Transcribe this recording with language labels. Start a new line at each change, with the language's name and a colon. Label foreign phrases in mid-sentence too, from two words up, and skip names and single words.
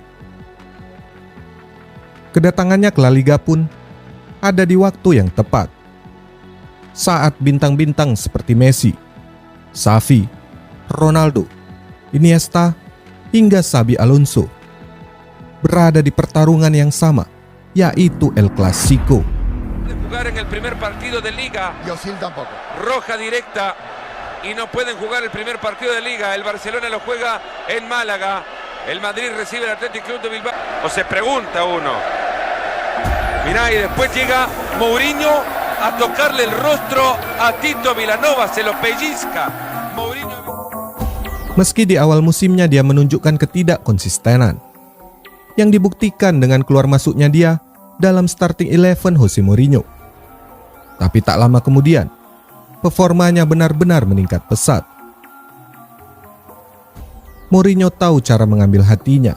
Indonesian: Kedatangannya ke La Liga pun ada di waktu yang tepat. Saat bintang-bintang seperti Messi, Xavi, Ronaldo, Iniesta, hingga Xabi Alonso berada di pertarungan yang sama, yaitu El Clasico.
Spanish: Jugar en el primer partido de Liga. Y Ozil tampoco. Roja directa y no pueden jugar el primer partido de Liga. El Barcelona lo juega en Málaga. El Madrid recibe el Athletic Club de Bilbao. O se pregunta uno. Mirá, y después llega Mourinho a tocarle el rostro a Tito Vilanova, se lo pellizca. Mourinho.
Indonesian: Meski di awal musimnya dia menunjukkan ketidakkonsistenan, yang dibuktikan dengan keluar masuknya dia dalam starting 11 Jose Mourinho. Tapi tak lama kemudian, performanya benar-benar meningkat pesat. Mourinho tahu cara mengambil hatinya.